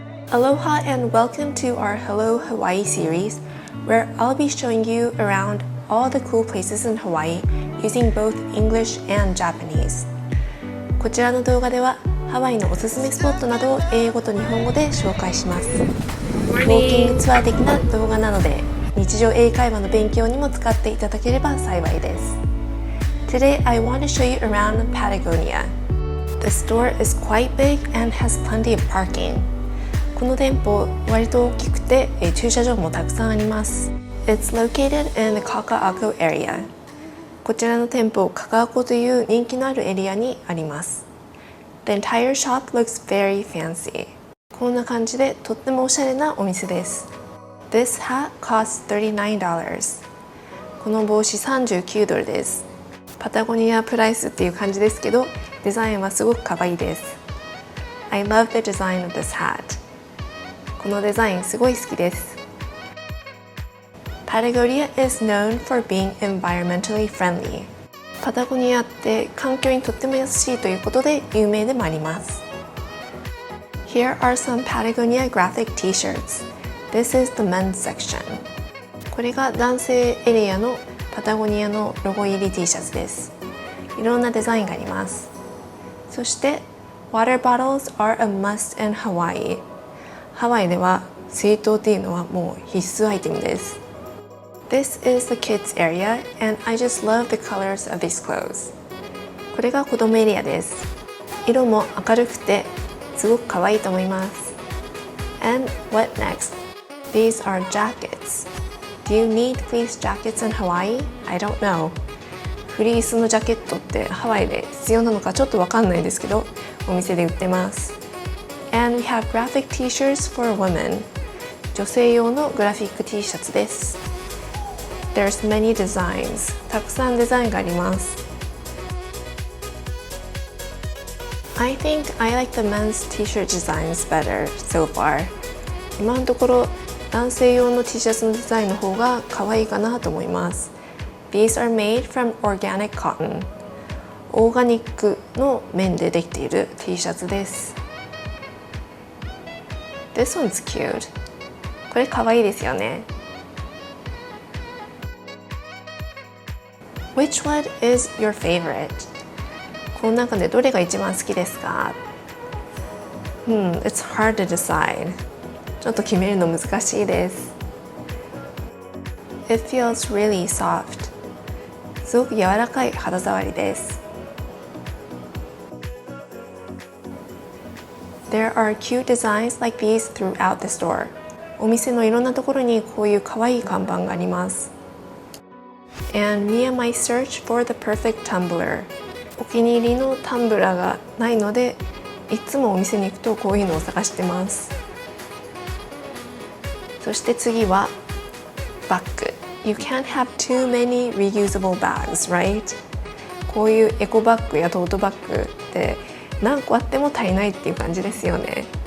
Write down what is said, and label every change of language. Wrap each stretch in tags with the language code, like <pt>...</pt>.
<en>Aloha and welcome to our Hello Hawaii series, where I'll be showing you around all the cool places in Hawaii using both English and Japanese.</en> <ja>こちらの動画ではハワイのおすすめスポットなどを英語と日本語で紹介します。ウォーキングツアー的な動画なので日常英会話の勉強にも使っていただければ幸いです。</ja> <en>Today I want to show you around Patagonia. The store is quite big and has plenty of parking.</en> <ja>この店舗割と大きくて駐車場もたくさんあります。</ja> <en>It's located in the Kaka'ako area.</en> <ja>こちらの店舗、カカアコという人気のあるエリアにあります。</ja> <en>The entire shop looks very fancy.</en> <ja>こんな感じでとってもおしゃれなお店です。</ja> <en>This hat costs $39.</en> <ja>この帽子$39です。パタゴニアプライスっていう感じですけど、デザインはすごく可愛いです。</ja> <en>I love the design of this hat.</en> <ja>このデザインすごい好きです。</ja> <en>Patagonia is known for being environmentally friendly.</en> <ja>パタゴニアって環境にとっても優しいということで有名でもあります。</ja> <en>Here are some Patagonia graphic t-shirts. This is the men's section.</en> <ja>これが男性エリアのパタゴニアのロゴ入り T シャツです。いろんなデザインがあります。そして</ja> <en>Water bottles are a must in Hawaii.</en> <ja>ハワイでは水筒っていうのはもう必須アイテムです。</ja> <en>This is the kids area and I just love the colors of these clothes.</en> <ja>これが子供エリアです。色も明るくてすごく可愛いと思います。</ja> <en>And what next? These are jackets. Do you need fleece jackets in Hawaii? I don't know.</en> <ja>フリースのジャケットってハワイで必要なのかちょっとわかんないですけど、お店で売ってます。</ja> <en>And we have graphic t-shirts for women.</en> <ja>女性用のグラフィック T シャツです。</ja> <en>There's many designs.</en> <ja>たくさんデザインがあります。</ja> <en>I think I like the men's t-shirt designs better so far.</en> <ja>今のところ男性用の T シャツのデザインの方が可愛いかなと思います。</ja> <en>These are made from organic cotton.</en> <ja>オーガニックの綿でできている T シャツです。</ja> <en>This one's cute.</en> <ja>これ可愛いですよね。</ja> <en>Which one is your favorite?</en> <ja>この中でどれが一番好きですか？</ja> <en>It's hard to decide.</en> <ja>ちょっと決めるの難しいです。</ja> <en>It feels really soft.</en> <ja>すごく柔らかい肌触りです。</ja> <en>There are cute designs like these throughout the store.</en> <ja>お店のいろんなところにこういう可愛い看板があります。</ja> <en>And me and my search for the perfect tumbler.</en> <ja>お気に入りのタンブラーがないので、いつもお店に行くとこういうのを探してます。そして次はバッグ。</ja> <en>You can't have too many reusable bags, right?</en> <ja>こういうエコバッグやトートバッグって何個あっても足りないっていう感じですよね。</ja>